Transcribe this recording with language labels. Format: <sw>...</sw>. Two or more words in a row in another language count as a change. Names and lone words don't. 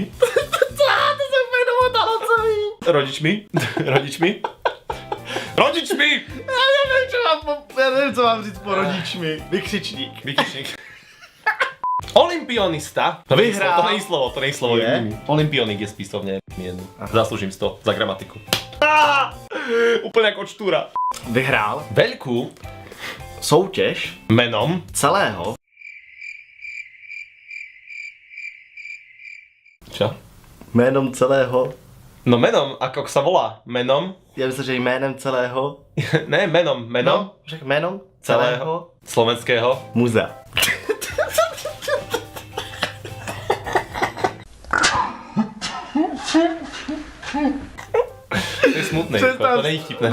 <cs>to se úplně domotalo celý. rodičmi, rodičmi, Já nevím, co mám říct po rodičmi. Vykřičník. Vykyčník. Olympionista. Vyhrál. To není slovo. Je?</cs> <sk>Olympionik je spisovne jednu. Zaslúžim 100 za gramatiku. Úplne ako čtúra.</sk> <cs>Vyhrál</cs> <sk>Veľkú</sk> <cs>soutěž</cs> <sk>menom celého. Čo?</sk> <cs>Jménem celého.</cs> <sk>No menom, ako sa volá? Menom?</sk> <cs>Já myslím, že jménem celého.</cs> <sk>Ne, menom.</sk> <cs>Řekl jménem Celého slovenského muzea. To je smutný, to není vtipné.</cs>